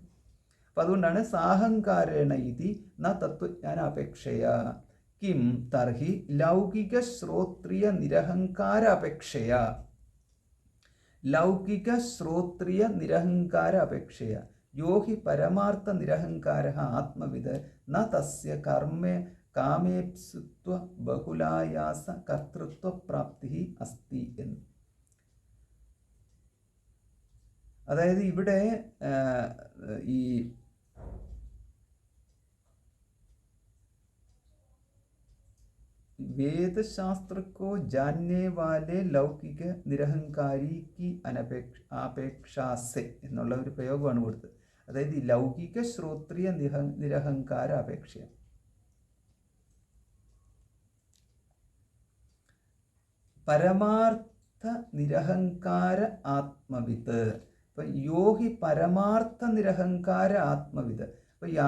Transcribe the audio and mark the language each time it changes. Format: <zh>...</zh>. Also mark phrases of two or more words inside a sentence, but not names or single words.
<ml>അപ്പോൾ അതുകൊണ്ടാണ്</ml> <sa>സാഹങ്കാരേണ ഇതി ന തത്വജ്ഞാന അപേക്ഷയ കിം തർഹി ലൗകിക ശ്രോത്രിയ നിരഹങ്കാര അപേക്ഷയ യോ ഹി പരമാർത്ഥ നിരഹങ്കാര ആത്മവിദ് ന തസ്യ കാമേപ്സുത്വ ബഹുലായാസ കർത്തൃത്വ പ്രാപ്തി അസ്തി</sa> <ml>എന്ന്. അതായത് ഇവിടെ ഈ</ml> <hi>वेदशास्त्र को जानने वाले लौकिक निरहंकारी की अपेक्षा से</hi> <ml>എന്നുള്ള ഒരു പ്രയോഗമാണ് കൊടുത്തത്. അതായത് ഈ</ml> <sa>ലൗകിക ശ്രോത്രിയ നിരഹങ്കാര അപേക്ഷ, പരമാർത്ഥ നിരഹങ്കാര ആത്മവിത്ത്. ഇപ്പം യോഹി പരമാർത്ഥ നിരഹങ്കാര ആത്മവിത്ത്.</sa>